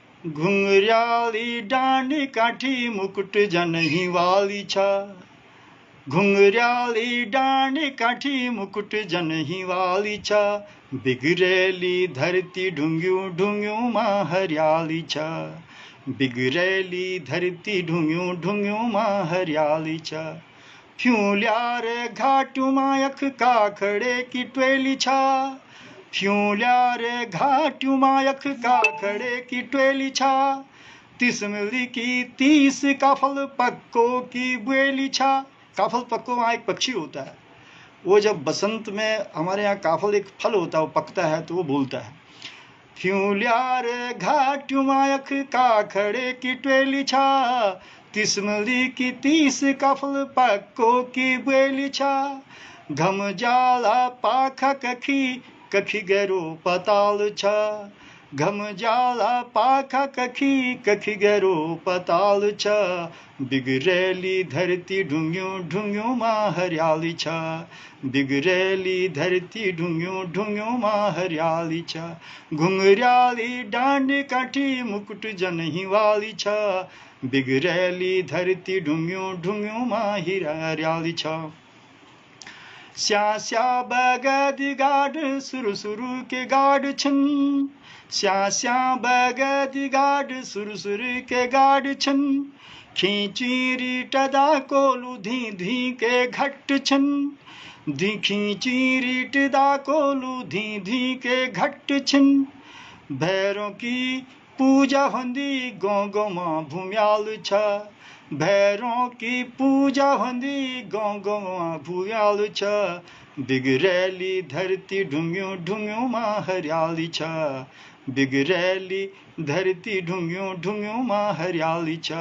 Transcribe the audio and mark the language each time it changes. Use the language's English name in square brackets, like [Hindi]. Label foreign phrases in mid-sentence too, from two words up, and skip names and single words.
[Garhwali] घुंघराली डांडी काठी मुकुट जनही वाली छा। घुंघराली डांड काठी मुकुट जनही वाली छा, बिगड़ेली धरती ढूंग्यूं ढूंग्यूं मां हरियाली छा, बिगड़ेली धरती ढूंग्यूं ढूंग्यूं मां हरियाली छा। फ्यूल्यार घाटू मायख काखड़े की ट्वेली छा, फ्यूल्यार घाटू मायख काखड़े की ट्वेली छा, 30 मिली की 30 काफल पक्को की बुएली छा। [Hindi] काफल पक्को वहाँ एक पक्षी होता है, वो जब बसंत में हमारे यहाँ काफल एक फल होता है, वो पकता है तो वो बोलता है, [Garhwali] फ्यूल्यार घाटू मायख काखड़े की ट्वेली छा, 30 मिली की 30 काफल पक्को की बुएली छा। घम जाला पाखा कखी कखी गहरो पताल छा, घम जाला पाखा कखी कखी गहरो पताल छा, बिगड़ेली धरती ढूंग्यूं ढूंग्यूं मां हरियाली छा, बिगड़ेली धरती ढूंग्यूं ढूंग्यूं मां हरियाली छा। घुंघराली डांड काठी मुकुट जनही वाली छा, बिगड़ेली धरती ढूंग्यूं ढूंग्यूं मां हरियाली छा। स्या स्या बगद गाड सुरु सुरु के गाड छन, स्या स्या बगद गाड सुरु सुरु के गाड छन, खींची रीटदा कोलू धी धी के घट छन, धी खींची रीटदा कोलू धी धी के घट छन। भैरों की पूजा होंदी गौ गौ मां भूम्याल छा, भैरों की पूजा होंदी गौ गौ मां भूम्याल छा, बिगड़ेली धरती ढूंग्यूं ढूंग्यूं मां हरियाली छा, बिगड़ेली धरती ढूंग्यूं ढूंग्यूं मां हरियाली छा।